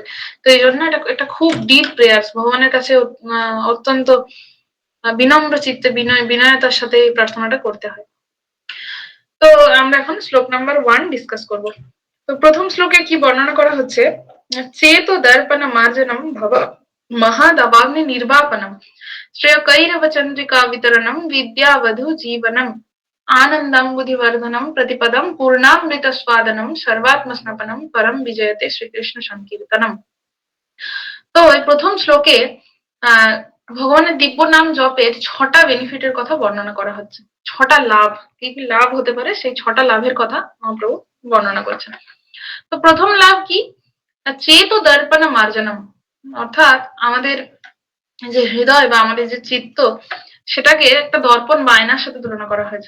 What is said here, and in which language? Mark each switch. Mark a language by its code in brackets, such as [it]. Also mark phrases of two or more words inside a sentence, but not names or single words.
[bn] তো এই জন্য এটা খুব [en] deep prayers, [bn] ভগবানের কাছে অত্যন্ত বিনম্র চিত্তে, বিনয়তার সাথে এই প্রার্থনাটা করতে হয়। তো আমরা এখন শ্লোক নাম্বার 1 ডিসকাস করব। তো প্রথম শ্লোকে কি বর্ণনা করা হচ্ছে, [sa] চেতো দর্পণ মার্জনম ভব महदवाग्नि निर्वापनम श्रेयकैरव चंद्रिका वितरणम विद्यावधु जीवनम आनंदम बुद्धिवर्धनम प्रतिपदम पूर्णामृत स्वादनम सर्वात्म स्नपनम परम विजयते श्रीकृष्ण संकीर्तनम। [bn] তো এই প্রথম শ্লোকে আহ ভগবানের দিব্য নাম জপের ৬টা বেনিফিটের কথা বর্ণনা করা হচ্ছে। ৬টা লাভ, কি কি লাভ হতে পারে সেই ৬টা লাভের কথা মহাপ্রভু বর্ণনা করছেন। তো প্রথম লাভ কি? [sa] চেত দর্পণ মার্জনম, [bn] অর্থাৎ আমাদের যে হৃদয় বা আমাদের যে চিত্ত, সেটাকে একটা দর্পণ বা আয়নার সাথে তুলনা করা হয়েছে।